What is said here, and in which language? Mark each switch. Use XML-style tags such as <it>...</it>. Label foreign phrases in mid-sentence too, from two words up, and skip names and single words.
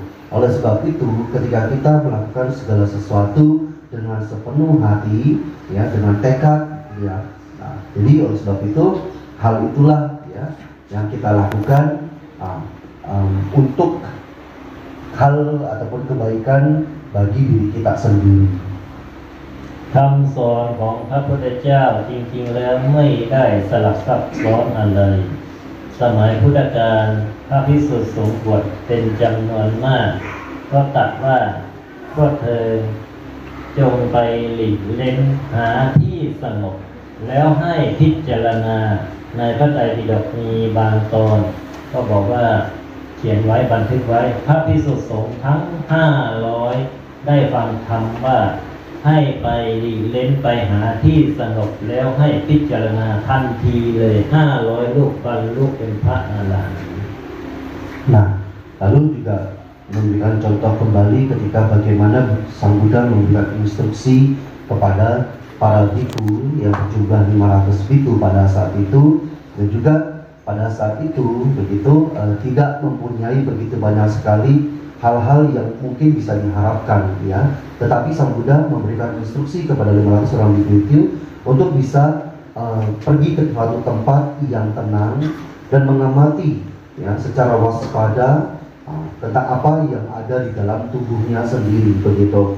<id>Oleh sebab itu, ketika kita melakukan segala sesuatu dengan sepenuh hati, ya, dengan tekad, ya, nah, jadi oleh sebab itu hal itulah ya yang kita lakukan untuk hal ataupun kebaikan bagi diri kita sendiri.</id> <th>คำสอนของพระพุทธเจ้าจริงๆแล้วไม่ได้สลับซับซ้อนอะไรสมัยพุทธกาลพระภิกษุสงฆ์บวชเป็นจำนวนมากก็ตรัสว่าพวกเธอจงไปหลีกเล่นหาที่สงบแล้วให้พิจารณาในพระไตรปิฎกมีบางตอนก็บอกว่าเขียนไว้บันทึกไว้พระภิกษุสงฆ์ทั้ง 500ได้ฟังธรรมว่าให้ไปหลีกเล่นไปหาที่สงบแล้วให้พิจารณาทันทีเลย500รูปบรรลุเป็นพระอรหันต์</th> <id>Nah, lalu juga memberikan contoh kembali ketika bagaimana Sang Buddha memberikan instruksi kepada para biku yang berjumlah 500 biku pada saat itu, dan juga pada saat itu begitu tidak mempunyai begitu banyak sekali hal-hal yang mungkin bisa diharapkan ya, tetapi Sang Buddha memberikan instruksi kepada 500 orang biku untuk bisa pergi ke suatu tempat yang tenang dan mengamati ya secara waspada tentang apa yang ada di dalam tubuhnya sendiri begitu.</id>